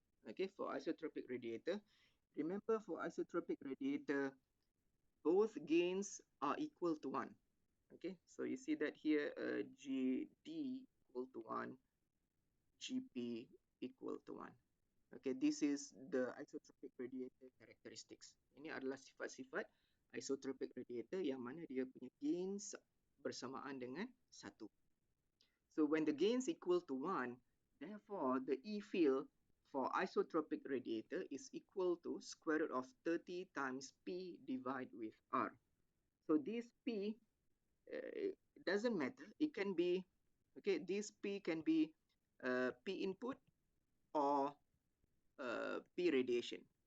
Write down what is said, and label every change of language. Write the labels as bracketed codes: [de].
[en] Okay, for isotropic radiator, remember for isotropic radiator, both gains are equal to 1. Okay, so you see that here GD equal to 1, GP equal to 1. Okay, this is the isotropic radiator characteristics. [ms] Ini adalah sifat-sifat isotropic radiator yang mana dia punya gains bersamaan dengan 1. [en] So when the gains equal to 1, therefore the E field for isotropic radiator is equal to square root of 30 times P divided with R. So this P doesn't matter. It can be, okay, this P can be P input or P radiation.